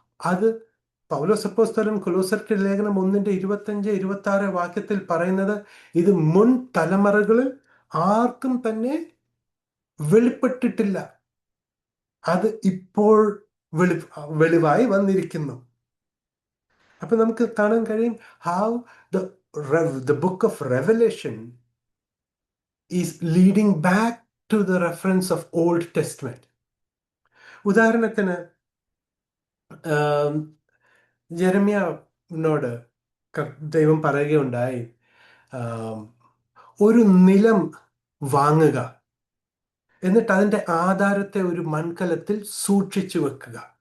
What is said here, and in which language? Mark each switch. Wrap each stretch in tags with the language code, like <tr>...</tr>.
<ml>അത് പൗലോസ് അപ്പോസ്തലൻ കൊലോസ്യർക്ക് ലേഖനം 1:25-26 വാക്യത്തിൽ പറയുന്നത്, ഇത് മുൻ തലമുറകളിൽ ആർക്കും തന്നെ വെളിപ്പെട്ടിട്ടില്ല, അത് ഇപ്പോൾ വെളിവായി വന്നിരിക്കുന്നു. അപ്പൊ നമുക്ക് കാണാൻ കഴിയും</ml> <en>How the book of Revelation is leading back to the reference of Old Testament.</en> <ml>ഉദാഹരണത്തിന് യെരമ്യാവിനോട് ദൈവം പറയുകയുണ്ടായി, ഒരു നിലം വാങ്ങുക, എന്നിട്ട് അതിന്റെ ആധാരത്തെ ഒരു മൺകലത്തിൽ സൂക്ഷിച്ചു വെക്കുക.</ml>